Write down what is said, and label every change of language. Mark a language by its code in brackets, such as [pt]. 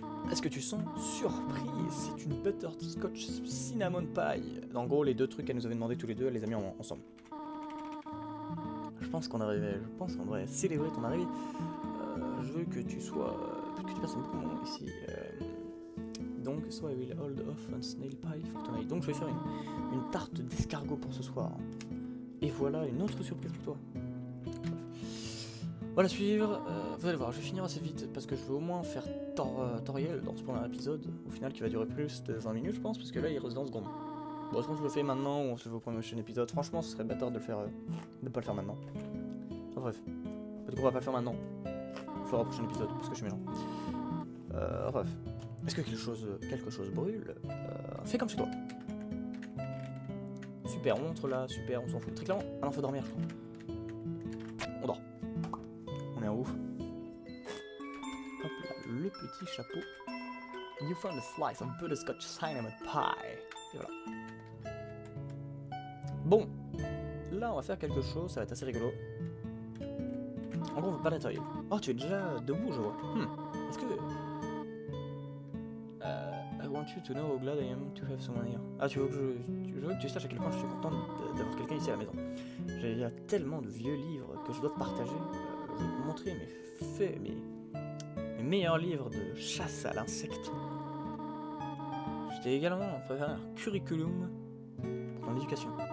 [fr] Est-ce que tu sens surpris? C'est une butterscotch cinnamon pie. En gros, les deux trucs qu'elle nous avait demandé tous les deux, elle les a mis ensemble. Je pense qu'on devrait célébrer ton arrivée. Je veux que tu passes un bon moment ici. [en] Donc, so I will hold off on snail pie for tonight. [fr] Donc, je vais faire une tarte d'escargot pour ce soir. Et voilà une autre surprise pour toi. Voilà, suivre. Vous allez voir, je vais finir assez vite parce que je veux au moins faire Toriel dans ce premier épisode. Au final, qui va durer plus de 20 minutes, je pense, parce que là, il reste 20 secondes. Bon, est-ce qu'on se le fait maintenant ou on se le fait au prochain épisode? Franchement, ce serait bâtard de pas le faire maintenant. Enfin, bref. Peut-être qu'on va pas le faire maintenant. le ferai au prochain épisode, parce que je suis méchant. Bref. Est-ce que quelque chose brûle? Fais comme chez toi. Super, on entre là, super, on s'en fout. Très clairement, ah non, faut dormir, je crois. On dort. On est en haut. Hop là, le petit chapeau. [en] You found a slice of butterscotch cinnamon pie. Et voilà. [fr] Bon, là on va faire quelque chose, ça va être assez rigolo. En gros, on va pas l'atelier. Oh, tu es déjà debout, je vois. Est-ce que... [en] I want you to know how glad I am to have someone here. [fr] Ah, tu veux que tu saches à quel point je suis content d'avoir quelqu'un ici à la maison. Il y a tellement de vieux livres que je dois te partager. Je vais te montrer mes meilleurs livres de chasse à l'insecte. Je t'ai également préparé un curriculum pour ton éducation.